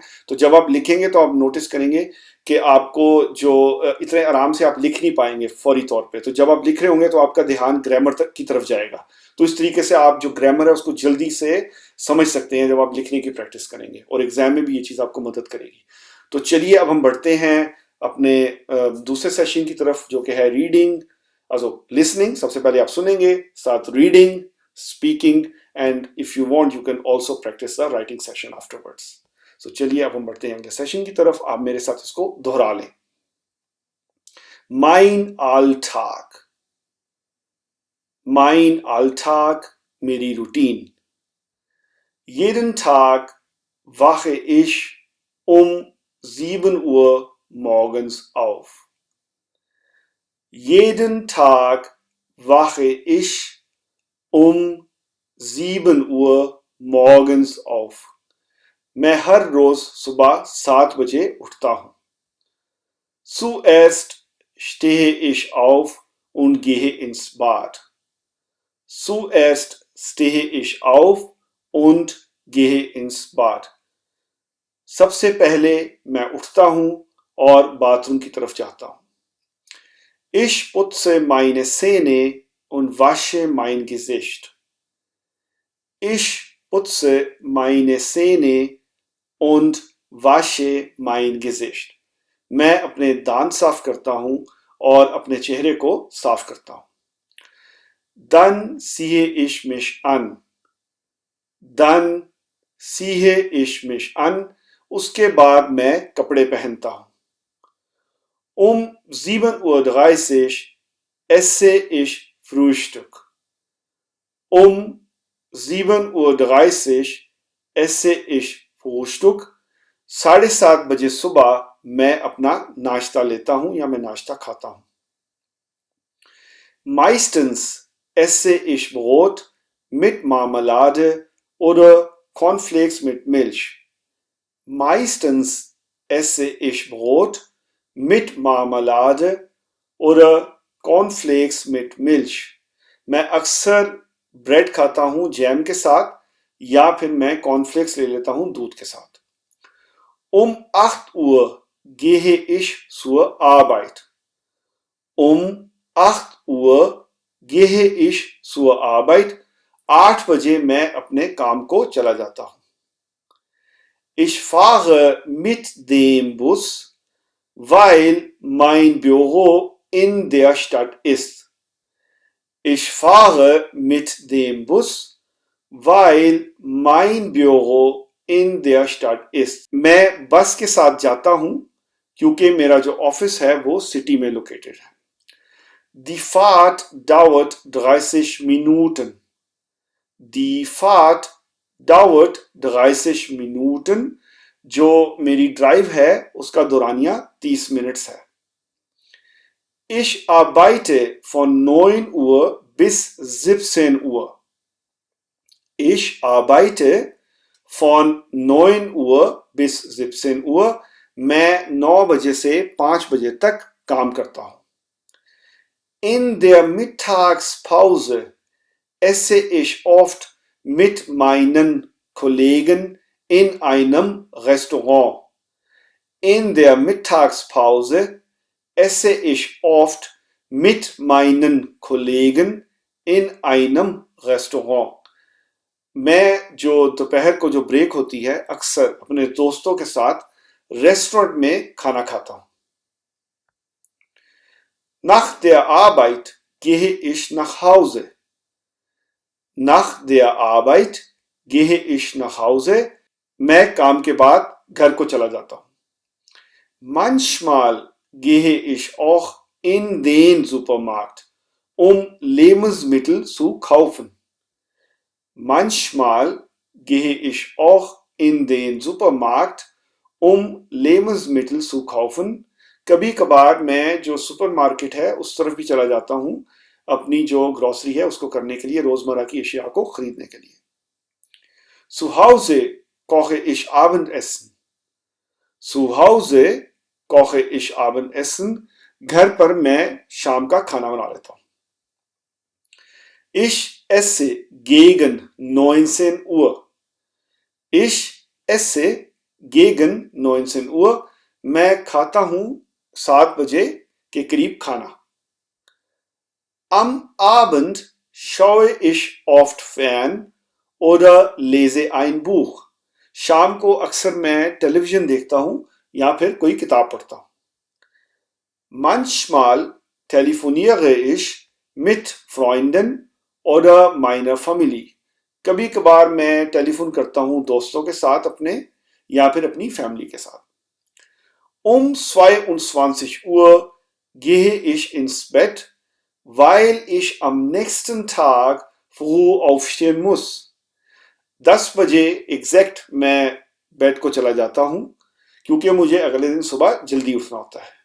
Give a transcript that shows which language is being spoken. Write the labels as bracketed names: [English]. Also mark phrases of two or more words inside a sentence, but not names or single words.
[Hindi] तो जब आप लिखेंगे तो आप नोटिस करेंगे कि आपको जो इतने आराम से आप लिख नहीं पाएंगे फौरी तौर पे। तो जब आप लिख रहे होंगे तो आपका ध्यान ग्रामर तक की तरफ जाएगा, तो इस तरीके से आप जो ग्रामर है उसको जल्दी से समझ सकते हैं जब आप लिखने की प्रैक्टिस करेंगे, और एग्जाम में भी ये चीज़ आपको मदद करेगी। तो चलिए अब हम बढ़ते हैं अपने दूसरे सेशन की तरफ, जो कि है रीडिंग, [English] also listening। [Hindi] सबसे पहले आप सुनेंगे, साथ रीडिंग, [English] स्पीकिंग, and if you want you can also practice the writing session afterwards। [Hindi] so चलिए अब हम बढ़ते हैं अगले सेशन की तरफ, आप मेरे साथ इसको दोहरा लें। [German] mein Alltag, mein Alltag, [Hindi] मेरी रूटीन। [German] jeden Tag wache ich um 7 Uhr morgens auf। jeden Tag wache ich um 7 Uhr morgens auf। [Hindi] मैं हर रोज सुबह 7 बजे उठता हूं। [German] Zuerst stehe ich auf und gehe ins Bad। Zuerst stehe ich auf und gehe ins Bad। [Hindi] सबसे पहले मैं उठता हूं और बाथरूम की तरफ जाता हूं। [German] Ich putze meine Zähne und wasche mein Gesicht। Ich putze meine Zähne und wasche mein Gesicht। [Hindi] मैं अपने दांत साफ करता हूं और अपने चेहरे को साफ करता हूं। [German] Dann ziehe ich mich an। Dann ziehe ich mich an। [Hindi] उसके बाद मैं कपड़े पहनता हूं। [German] Um 7:30 Uhr esse ich Frühstück। Um 7:30 Uhr esse ich Frühstück। [Hindi] 7:30 बजे सुबह मैं अपना नाश्ता लेता हूं या मैं नाश्ता खाता हूं। [German] Meistens esse ich Brot mit Marmelade oder Cornflakes mit Milch। Meistens esse ich Brot mit Marmelade oder Cornflakes mit Milch। [Hindi] मैं अक्सर ब्रेड खाता हूं जैम के साथ, या फिर मैं कॉर्नफ्लेक्स ले लेता हूं दूध के साथ। [German] Um 8 Uhr gehe ich zur Arbeit। Um 8 Uhr gehe ich zur Arbeit। [Hindi] 8 बजे मैं अपने काम को चला जाता हूं। [German] Ich fahre mit dem Bus, weil mein Büro in der Stadt ist. Ich fahre mit dem Bus, weil mein Büro in der Stadt ist. [Hindi] मैं बस के साथ जाता हूं क्योंकि मेरा जो ऑफिस है वो सिटी में लोकेटेड है। [German] Die Fahrt dauert 30 Minuten. Die Fahrt dauert 30 Minuten. [Hindi] जो मेरी ड्राइव है उसका दौरानिया 30 मिनट्स है। [German] Ich arbeite von 9 Uhr bis 17 Uhr. Ich arbeite von 9 Uhr bis 17 Uhr. [Hindi] मैं 9 बजे से 5 बजे तक काम करता हूं। [German] In der Mittagspause esse ich oft mit meinen Kollegen in einem Restaurant. In der Mittagspause esse ich oft mit meinen Kollegen in einem Restaurant. [Hindi] मैं जो दोपहर को जो ब्रेक होती है अक्सर अपने दोस्तों के साथ रेस्टोरेंट में खाना खाता हूं। [German] Nach der Arbeit gehe ich nach Hause. Nach der Arbeit gehe ich nach Hause. [Hindi] मैं काम के बाद घर को चला जाता हूं। [German] Manchmal gehe ich auch in den Supermarkt, um Lebensmittel zu kaufen. Manchmal gehe ich auch in den Supermarkt, um Lebensmittel zu kaufen. [Hindi] कभी कभार मैं जो सुपरमार्केट है उस तरफ भी चला जाता हूं अपनी जो ग्रोसरी है उसको करने के लिए, रोजमर्रा की अशिया को खरीदने के लिए। [German] Zu Hause koche ich Abendessen. Zu Hause koche ich Abendessen. [Hindi] घर पर मैं शाम का खाना बना लेता हूं। [German] Ich esse gegen 19 Uhr. Ich esse gegen 19 Uhr. [Hindi] मैं खाता हूं 7 बजे के करीब खाना। [German] Am Abend schaue ich oft fern oder lese ein Buch. [Hindi] शाम को अक्सर मैं टेलीविजन देखता हूं या फिर कोई किताब पढ़ता हूं। [German] Manchmal telefoniere ich mit Freunden oder meiner Familie. [Hindi] कभी कभार मैं टेलीफोन करता हूं दोस्तों के साथ अपने या फिर अपनी फैमिली के साथ। [German] Um 22 Uhr gehe ich ins Bett, weil ich am nächsten Tag früh aufstehen muss. [Hindi] 10 बजे एग्जैक्ट मैं बेड को चला जाता हूं क्योंकि मुझे अगले दिन सुबह जल्दी उठना होता है।